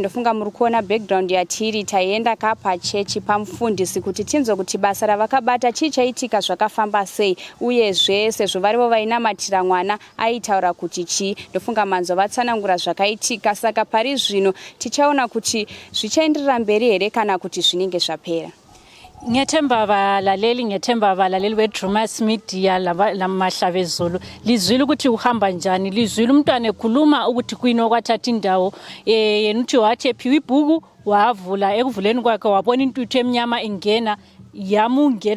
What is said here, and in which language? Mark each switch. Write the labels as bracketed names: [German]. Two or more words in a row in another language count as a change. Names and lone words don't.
[Shona] Ndofunga muri kuona background yatiri, taienda kapa chechi pamufundisi kuti tinzwe kuti basa ravakabata chichaitika zvakafamba sei, uye zvese zvovarivo vainamatira mwana aitaura kuti chi. Ndofunga manzo vatsanangura zvakaitika, saka pari zvino tichaona kuti zvichaenderera mberi here kana kuti zvinenge zvapera. [North Ndebele] Ngiyathemba abalaleli we-Drewmas Media la Mahlavezulu lizwile ukuthi uhamba njani, lizwile umntwana ekhuluma ukuthi kuyini okwathatha indawo. Yena uthi wathi ephiwe ibhuku wavula, ekuvuleni kwakhe wabona intuthu emnyama ingena, yamungena.